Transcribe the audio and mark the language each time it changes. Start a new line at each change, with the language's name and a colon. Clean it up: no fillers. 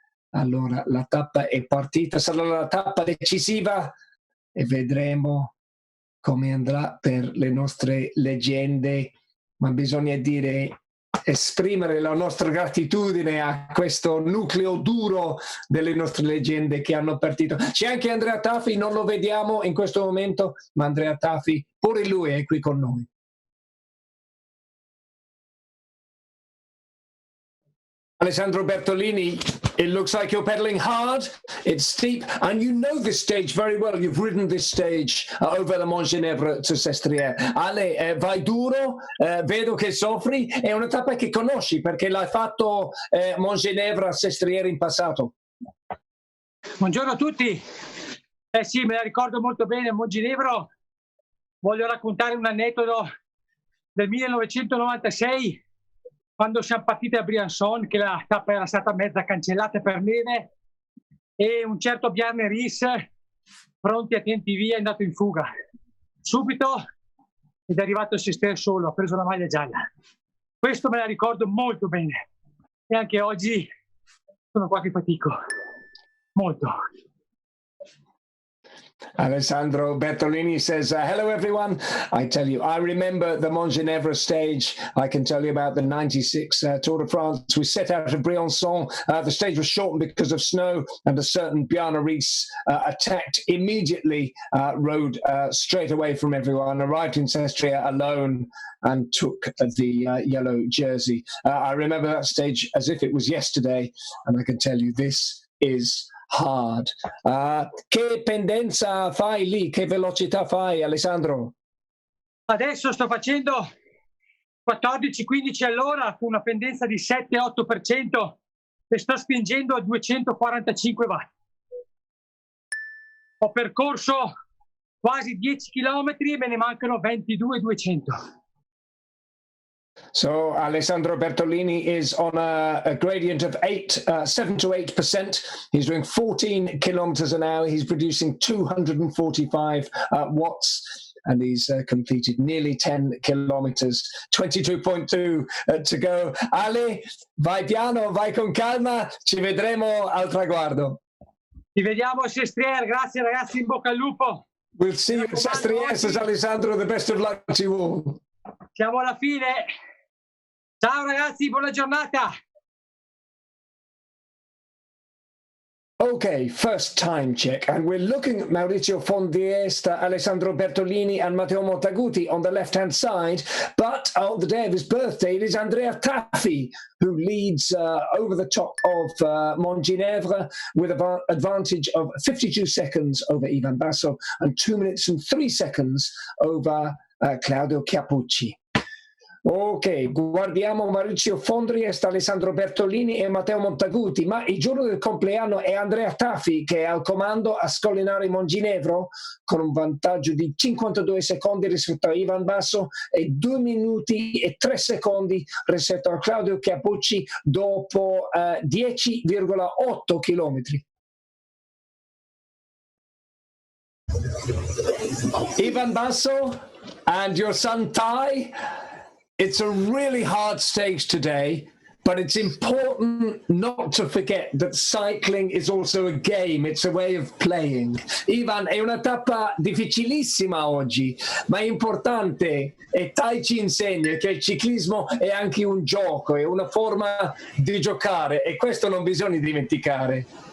Italian: Allora la tappa è partita, sarà la tappa decisiva e vedremo come andrà per le nostre leggende, ma bisogna dire, esprimere la nostra gratitudine a questo nucleo duro delle nostre leggende che hanno partito. C'è anche Andrea Taffi, non lo vediamo in questo momento, ma Andrea Taffi, pure lui è qui con noi.
English: Alessandro Bertolini, it looks like you're pedaling hard, it's steep, and you know this stage very well. You've ridden this stage over the Monginevro to Sestriere.
Italian: Ale, vai duro, vedo che soffri, è una tappa che conosci perché l'hai fatto Monginevro a Sestriere in passato. Buongiorno a tutti. Sì, me la ricordo molto bene, Monginevro. Voglio raccontare un aneddoto del 1996, quando siamo partiti a Briançon, che la tappa era stata mezza cancellata per neve, e un certo Bjarne Riis, pronti, attenti, via, è andato in fuga. Subito ed è arrivato il Sestriere solo, ha preso la maglia gialla. Questo me la ricordo molto bene e anche oggi sono qua che fatico, molto.
English: Alessandro Bertolini says, hello everyone. I tell you, I remember the Monginevro stage. I can tell you about the 96 Tour de France. We set out of Briançon. The stage was shortened because of snow, and a certain Bjarne Riis attacked immediately, rode straight away from everyone, arrived in Sestriere alone and took the yellow jersey. I remember that stage as if it was yesterday, and I can tell you this is hard.
Italian: Che pendenza fai lì? Che velocità fai, Alessandro? Adesso sto facendo 14-15 all'ora con una pendenza di 7-8% e sto spingendo a 245 watt. Ho percorso quasi 10 km e me ne mancano 22-200.
English: So Alessandro Bertolini is on a gradient of 7 to 8%. He's doing 14 kilometers an hour. He's producing 245 watts, and he's completed nearly 10 kilometers, 22.2 to go.
Italian: Ale, vai piano, vai con calma, ci vedremo al traguardo. Ci vediamo a Sestriere, grazie ragazzi, in bocca al lupo.
English: We'll see you at Sestriere, says Alessandro. The best of luck to you all.
Italian: Siamo alla fine. Ciao ragazzi, buona giornata.
English: Okay, first time check, and we're looking at Maurizio Fondiesta, Alessandro Bertolini and Matteo Montaguti on the left-hand side, but on the day of his birthday it is Andrea Taffi who leads over the top of Monginevro with an advantage of 52 seconds over Ivan Basso and 2 minutes and 3 seconds over Claudio Chiappucci.
Italian: Ok, guardiamo Maurizio Fondiesta, Alessandro Bertolini e Matteo Montaguti, ma il giorno del compleanno è Andrea Taffi che è al comando a scollinare Monginevro con un vantaggio di 52 secondi rispetto a Ivan Basso e 2 minuti e 3 secondi rispetto a Claudio Chiappucci dopo 10,8 chilometri.
English: Ivan Basso and your son Tai. It's a really hard stage today, but it's important not to forget that cycling is also a game, it's a way of playing.
Italian: Ivan, è una tappa difficilissima oggi, ma è importante e Tai ci insegna che il ciclismo è anche un gioco, è una forma di giocare e questo non bisogna dimenticare.